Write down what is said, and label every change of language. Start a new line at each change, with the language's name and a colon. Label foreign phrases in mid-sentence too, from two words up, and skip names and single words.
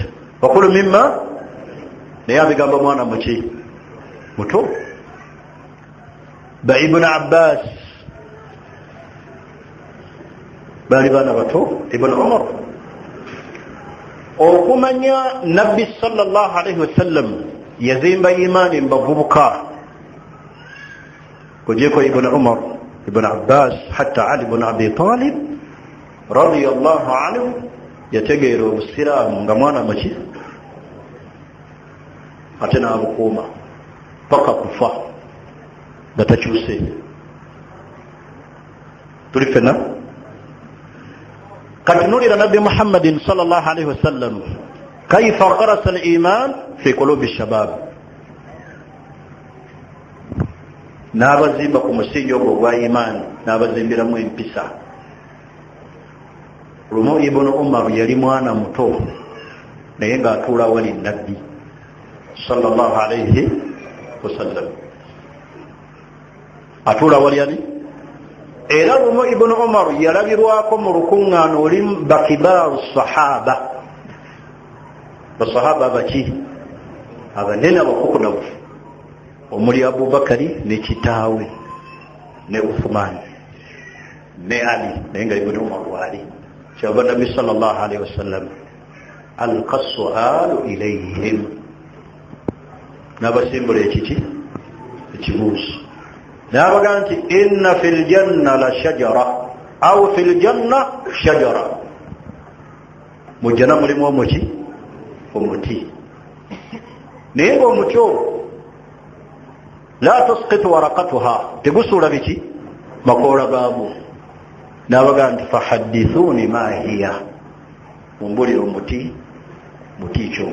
Ganda: Wakulu mimma, naye abigamba mwana muki? Muto. Ba Ibn Abbas baali baana bato. Ibn Umar. Okumanya nabbi
Arabic: صلى الله عليه وسلم
Ganda: yazimba imaani mu bavubuka kugyeko Ibn Umar, Ibn Abbas, hatta Ali ibn Abi Talib
Arabic: رضي الله عنه
Ganda: yategeera obusiraamu nga mwana muki, ate n'abukuuma paka kufa nga takyuse. Tuli fena katunulira nabbi
Arabic: محمدٍ صلى الله عليه وسلم كيف غرس الإيمان في قلوب الشباب.
Ganda: N'abazimba ku musingi ogwo gwa imaani, n'abazimbiramu empisa. Lumu Ibn Umar yali mwana muto naye ng'atuula wali nabbi
Arabic: صلى الله عليه وسلم.
Ganda: Atuula wali ani? Era lumu Ibn Umar yalabirwako mu lukuŋŋaana oli bakibaaru sahaba. Basahaba baki? Abanene abakukunavu, omuli Abubakari ne kitaawe ne Uthman ne Ali, naye nga Ibn Umar waali. Kyava Nabbi
Arabic: صلى الله عليه وسلم ألقى السؤال إليهم,
Ganda: n'abasimbula ekiki? Ekibuuzo. N'abaga nti
Arabic: إن في الجنة لا شجرة أو في الجنة شجرة,
Ganda: mu jjanna mulimu omuki? Omuti. Naye ng'omuti ogwo
Arabic: لا تسقط ورقتها,
Ganda: tegusuula biki? Makoola gaagwo. N'abaga nti
Arabic: فحدثوني ما هي,
Ganda: mumbulire omuti ekyo.